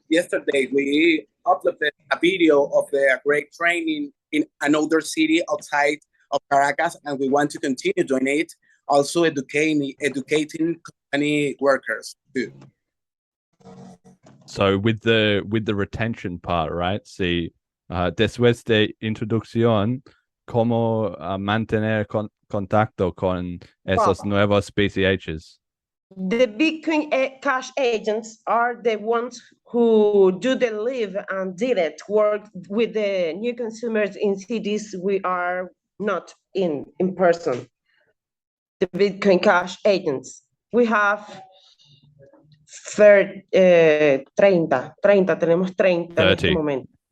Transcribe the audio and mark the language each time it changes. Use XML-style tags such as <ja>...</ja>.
<en>Yesterday, we uploaded a video of the great training in another city outside of Caracas, and we want to continue doing it. Also educating company workers too. So with the retention part, right?</en> <es>See, después de introducción, cómo mantener contacto con esos nuevos BCHs.</es> <en>The Bitcoin Cash agents are the ones who do the live and direct work with the new consumers in cities we are not in person. The Bitcoin Cash agents. We have 30,</en> <es>tenemos 30 en este momento.</es>